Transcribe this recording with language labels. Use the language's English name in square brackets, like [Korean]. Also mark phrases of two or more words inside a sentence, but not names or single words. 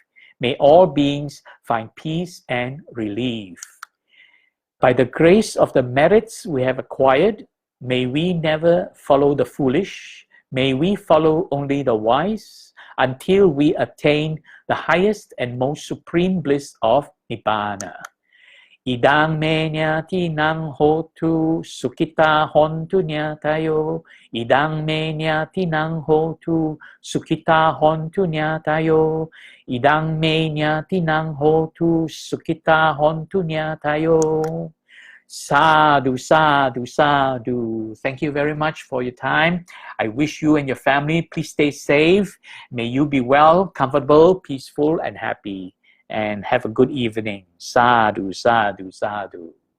[English] May all beings find peace and relief. By the grace of the merits we have acquired, may we never follow the foolish. May we follow only the wise until we attain the highest and most supreme bliss of Nibbana. [Pali] Idang me nyati nang hotu sukita hontu nyatayo. Idang me nyati nang hotu sukita hontu nyatayo. Idang me nyati nang hotu sukita hontu nyatayo. Sadhu, sadhu, sadhu. [English] Thank you very much for your time. I wish you and your family, please stay safe. May you be well, comfortable, peaceful, and happy. And have a good evening. [Pali] Sadhu, sadhu, sadhu.